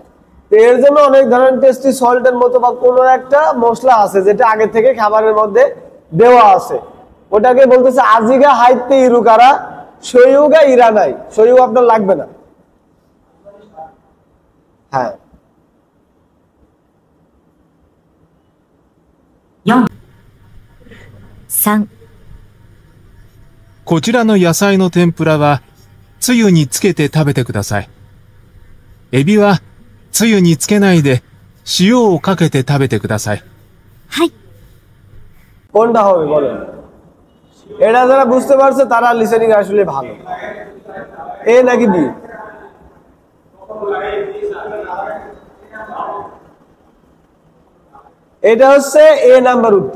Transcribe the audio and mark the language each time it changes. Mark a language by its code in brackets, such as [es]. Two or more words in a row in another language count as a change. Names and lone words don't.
[bn] তো এর জন্য অনেক ধরনের টেস্টি সল্টের মতো বা কোনো একটা মশলা আছে যেটা আগে থেকে খাবারের মধ্যে দেওয়া আছে, ওটাকে বলতেছে [ja] 味が入っているから醤油がいらない. [bn] সইউ আপনার লাগবে না। হ্যাঁ, [ja] 3、こちらの野菜の天ぷらは、つゆにつけて食べてください。エビは、つゆにつけないで、塩をかけて食べてください。はい。 [bn] কোনটা হবে বলেন? এটা যারা বুঝতে পারছে তারা লিসেনিং আসলে ভালো। এ নাকি বি? এটা হচ্ছে এ নাম্বার উত্তর।